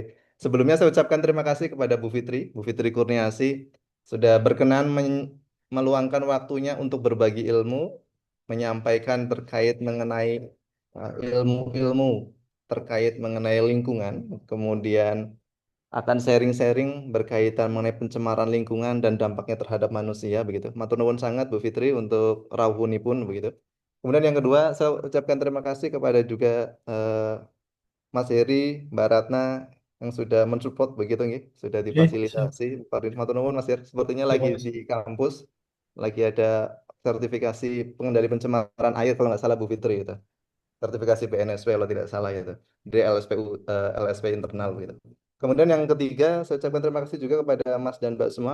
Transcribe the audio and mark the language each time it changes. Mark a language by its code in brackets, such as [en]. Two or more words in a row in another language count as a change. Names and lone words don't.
[id] Sebelumnya saya ucapkan terima kasih kepada Bu Fitri Kurniasi sudah berkenan meluangkan waktunya untuk berbagi ilmu, menyampaikan terkait mengenai ilmu-ilmu terkait mengenai lingkungan, kemudian akan sharing-sharing berkaitan mengenai pencemaran lingkungan dan dampaknya terhadap manusia begitu. [jv] Matur nuwun [id] sangat Bu Fitri untuk rawuhunipun begitu. Kemudian yang kedua, saya ucapkan terima kasih kepada juga Mas Heri, Mbak Ratna yang sudah mensupport begitu nih, sudah Siap. difasilitasi. [jv] Matur nuwun Mas Heri, sepertinya [id] Terima lagi di kasih. kampus, lagi ada sertifikasi pengendali pencemaran air kalau nggak salah Bu Fitri itu. Sertifikasi BNSW kalau tidak salah itu. Dari LSPU, LSP internal gitu. Kemudian yang ketiga, saya ucapkan terima kasih juga kepada Mas dan Mbak semua.